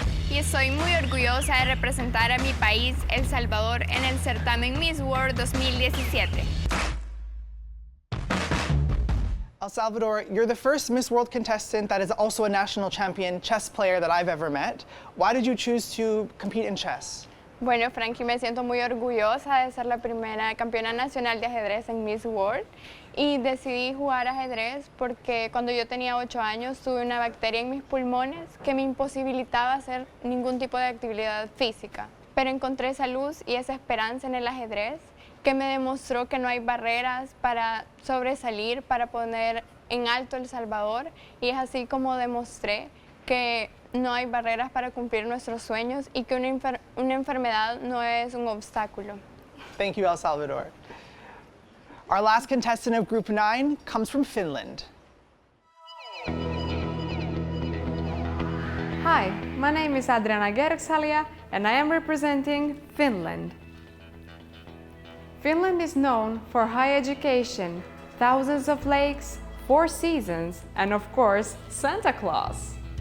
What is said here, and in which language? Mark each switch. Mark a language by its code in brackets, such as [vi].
[es] Y estoy muy orgullosa de representar a mi país, El Salvador, en el certamen Miss World 2017. [en] El Salvador, you're the first Miss World contestant that is also a national champion chess player that I've ever met. Why did you choose to compete in chess? [es] Bueno, Frankie, me siento muy orgullosa de ser la primera campeona nacional de ajedrez en Miss World y decidí jugar ajedrez porque cuando yo tenía 8 años tuve una bacteria en mis pulmones que me imposibilitaba hacer ningún tipo de actividad física. Pero encontré esa luz y esa esperanza en el ajedrez que me demostró que no hay barreras para sobresalir, para poner en alto El Salvador, y es así como demostré que no hay barreras para cumplir nuestros sueños y que una enfermedad no es un obstáculo. [en] Thank you, El Salvador. Our last contestant of Group 9 comes from Finland. Hi, my name is Adriana Gerksalia and I am representing Finland. Finland is known for high education, thousands of lakes, 4 seasons, and of course, Santa Claus.